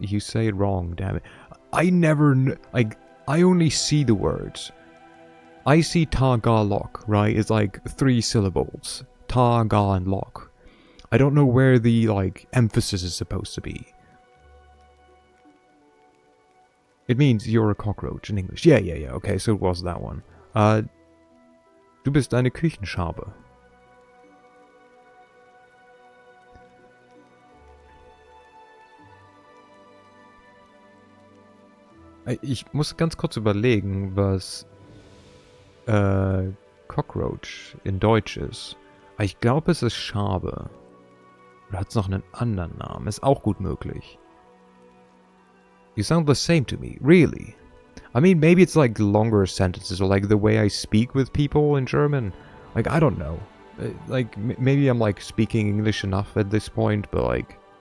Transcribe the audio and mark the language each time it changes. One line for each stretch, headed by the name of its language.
English: You say it wrong, damn it. I never I only see the words. I see Tagalog, right? It's like 3 syllables. Tagalog. I don't know where the like emphasis is supposed to be. It means you're a cockroach in English. Yeah. Okay, so it was that one.
German: Du bist eine Küchenschabe. Ich muss ganz kurz überlegen, was Cockroach in Deutsch ist. Ich glaube, es ist Schabe. Oder hat es noch einen anderen Namen? Ist auch gut möglich.
English: You sound the same to me, really. I mean, maybe it's like longer sentences or like the way I speak with people in German. Like, I don't know. Like, maybe I'm like speaking English enough at this point, but like...